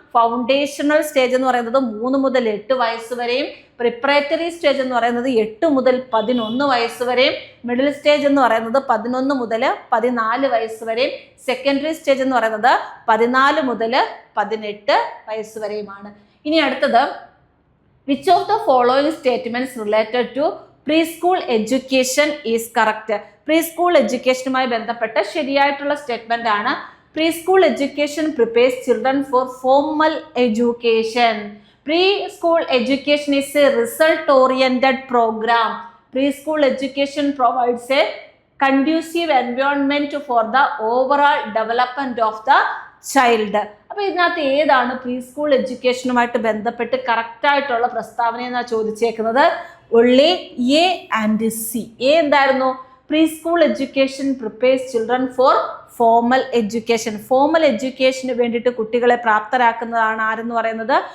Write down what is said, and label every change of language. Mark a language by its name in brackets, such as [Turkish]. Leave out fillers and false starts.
[Malayalam] Foundational stage എന്ന് പറയുന്നത് 3 മുതൽ 8 വയസ്സ് വരെയും, പ്രിപ്പറേറ്ററി സ്റ്റേജ് എന്ന് പറയുന്നത് 8 മുതൽ 11 വയസ്സ് വരെയും, മിഡിൽ സ്റ്റേജ് എന്ന് പറയുന്നത് 11 മുതൽ 14 വയസ്സ് വരെയും, സെക്കൻഡറി സ്റ്റേജ് എന്ന് പറയുന്നത് 14 മുതൽ 18 വയസ്സ് വരെയുമാണ്. ഇനി അടുത്തത്, [English] Which of the following statements related to pre school education is correct? [Malayalam] Pre school എഡ്യൂക്കേഷനുമായി ബന്ധപ്പെട്ട ശരിയായിട്ടുള്ള സ്റ്റേറ്റ്മെന്റ് ആണ്. [English] Preschool education prepares children for formal education. Preschool education is a result-oriented program. Preschool education provides a conducive environment for the overall development of the child. [Malayalam] അപ്പോൾ ഇതിനകത്ത് ഏതാണ് pre school എഡ്യൂക്കേഷനുമായിട്ട് ബന്ധപ്പെട്ട് കറക്റ്റായിട്ടുള്ള പ്രസ്താവന എന്നാണ് ചോദിച്ചേക്കുന്നത്? [English] only A and C. [Malayalam] A എന്തായിരുന്നു? [English] Pre school education prepares children for formal education. [Malayalam] Formal എഡ്യൂക്കേഷന് വേണ്ടിയിട്ട് കുട്ടികളെ പ്രാപ്തരാക്കുന്നതാണ് ആരെന്ന് പറയുന്നത്?